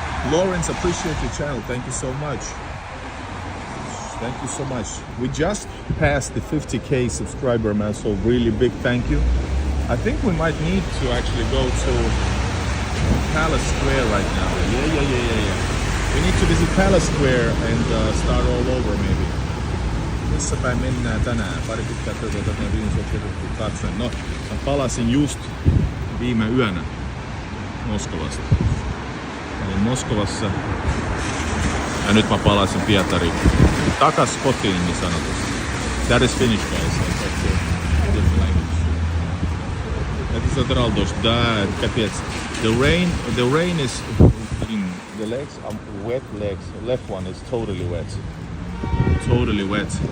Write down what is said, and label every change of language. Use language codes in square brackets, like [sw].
[en] Lawrence, appreciate your channel. Thank you so much. Thank you so much. We just passed the 50k subscriber man, so really big thank you. I think we might need to actually go to Palace Square right now. Yeah. We need to visit Palace Square and start all over maybe. [fi] Missä päin mennään tänään? Pari pitkää työtä katsoin. No, mä palasin just viime yönä Moskovasta. Olin Moskovassa ja nyt mä palasin Pietariin. Takas kotiin niin sanotusti. [en] That is Finnish, guys. That's a different language. [ru] Это задрал дождь. Да, капец. [en] The rain is in the legs. Wet legs. Left one is totally wet. Totally wet.